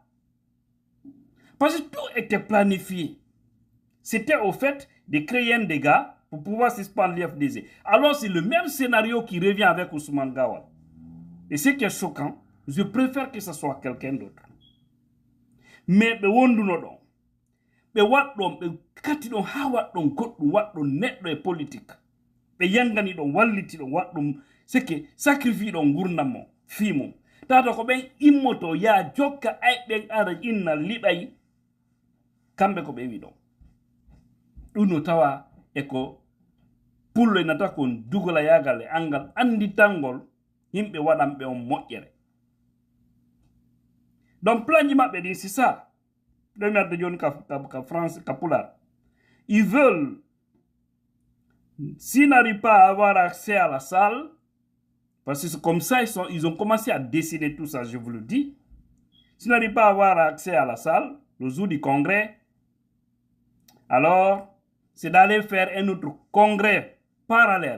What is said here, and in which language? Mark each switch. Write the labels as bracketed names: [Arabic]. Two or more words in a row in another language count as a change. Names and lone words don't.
[French] Parce que tout était planifié. C'était au fait de créer un dégât pour pouvoir suspendre l'IFDZ. Alors c'est le même scénario qui revient avec Ousmane Gawal. Et ce qui est choquant, je préfère que ce soit quelqu'un d'autre. [Fula] Mais kati ɗon ha waɗɗon goɗɗum waɗɗon neɗɗo e politique ɓe yangani ɗon walliti ɗon waɗɗum seke sacrifie ɗon gurdam mo fii mum tata ko ɓen immoto ya jokka ay ɓen ara inna liɓay kamɓe ko ɓe wi ɗon ɗum no tawa eko pullo nata kon dugola yagal e angal anditangol yimɓe waɗanɓe on moƴƴere. [French] Donc plan [Fula] ji maɓɓe ɗin [French] c'est ça. Ils veulent, s'ils n'arrivent pas à avoir accès à la salle, parce que c'est comme ça, ils ont commencé à décider tout ça, je vous le dis. S'ils n'arrivent pas à avoir accès à la salle, le jour du congrès, alors c'est d'aller faire un autre congrès parallèle.